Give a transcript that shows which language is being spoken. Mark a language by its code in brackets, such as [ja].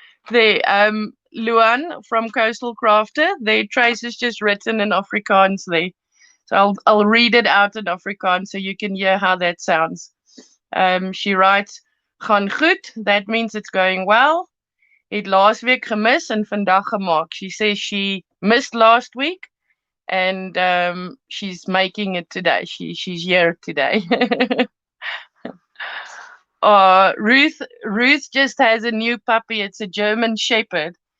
[en] There, Luan from Coastal Crafter, their Trace is just written in Afrikaans there. So I'll read it out in Afrikaans so you can hear how that sounds. She writes, [af] gaan goed, [en] that means it's going well. [af] Het laas week gemis en vandag gemaak. [en] She says she missed last week and she's making it today. She's here today. Ruth just has a new puppy. It's a German Shepherd.